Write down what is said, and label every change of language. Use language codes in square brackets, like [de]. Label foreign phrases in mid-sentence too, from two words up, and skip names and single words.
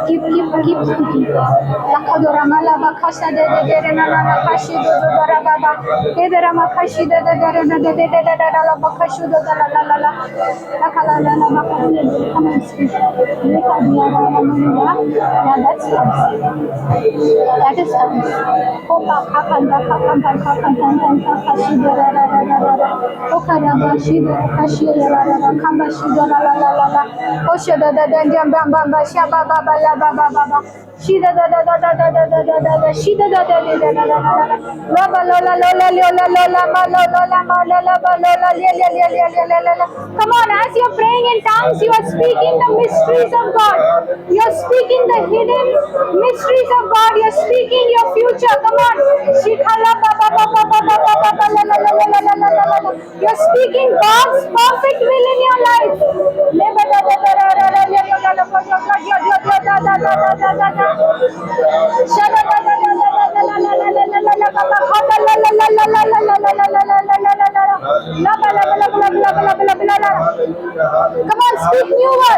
[en] Keep speaking. Come and speak. Yeah, that's tongues. That is tongues. Shida da da da da da da da da da shida da da da da da da da lola lola lola lola lola ma lola ma lola ma lola la. Come on, as you're praying in tongues, you are speaking the mysteries of God. You're speaking the hidden mysteries of God. You're speaking your future. Come on. Shikhala ba ba ba ba ba ba ba ba ba la la la la la la la la. You're speaking God's perfect will in your life. Come on, speak new words.